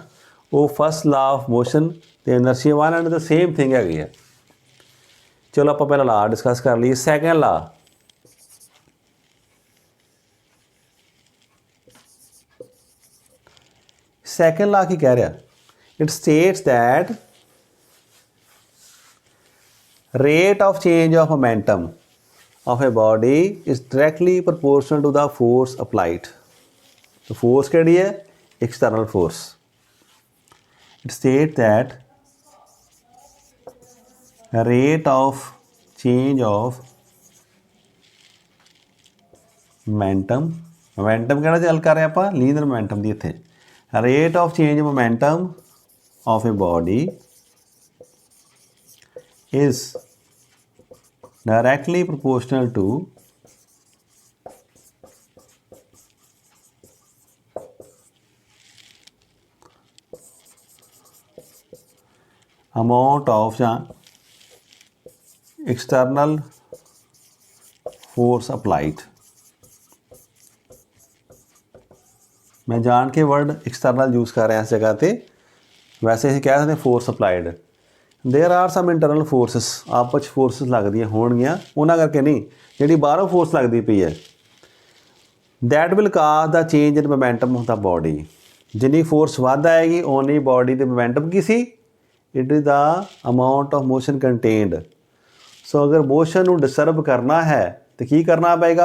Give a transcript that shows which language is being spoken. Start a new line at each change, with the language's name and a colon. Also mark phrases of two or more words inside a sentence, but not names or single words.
English: ਉਹ first law of motion ਅਤੇ inertia one and the same thing
Punjabi: ਹੈਗੀ ਆ। ਚਲੋ ਆਪਾਂ ਪਹਿਲਾਂ
English: law discuss
Punjabi: ਕਰ ਲਈਏ।
English: second law, second law
Punjabi: ਕੀ ਕਹਿ ਰਿਹਾ?
English: It states that rate of change of momentum of a body is directly proportional to the force applied. The force
Punjabi: ਕਿਹੜੀ ਹੈ?
English: External force. It states that rate of change of momentum, momentum
Punjabi: ਕਿਹੜਾ ਗੱਲ ਕਰ ਰਹੇ ਆਪਾਂ?
English: linear momentum ਦੀ। ਇੱਥੇ rate of change of momentum of a body is directly proportional to amount of external force applied।
Hindi: मैं जान के
English: word external
Hindi: यूज़ कर रहा इस जगह पे, वैसे ही कह सकते
English: force applied. there are some internal forces,
Punjabi: ਆਪਸ ਫੋਰਸਿਸ ਲਗਦੀਆਂ ਹੋਣਗੀਆਂ, ਉਹਨਾਂ ਕਰਕੇ ਨਹੀਂ, ਜਿਹੜੀ ਬਾਹਰੋਂ ਫੋਰਸ ਲੱਗਦੀ ਪਈ ਹੈ।
English: That will cause the change in momentum of the body.
Punjabi: ਜਿੰਨੀ ਫੋਰਸ ਵੱਧ ਆਏਗੀ ਓਨੀ ਬੋਡੀ ਦੇ ਮੋਮੈਂਟਮ ਕੀ ਸੀ?
English: It is the amount of motion contained.
Punjabi: ਸੋ ਅਗਰ ਮੋਸ਼ਨ ਨੂੰ ਡਿਸਟਰਬ ਕਰਨਾ ਹੈ ਤਾਂ ਕੀ ਕਰਨਾ ਪਏਗਾ?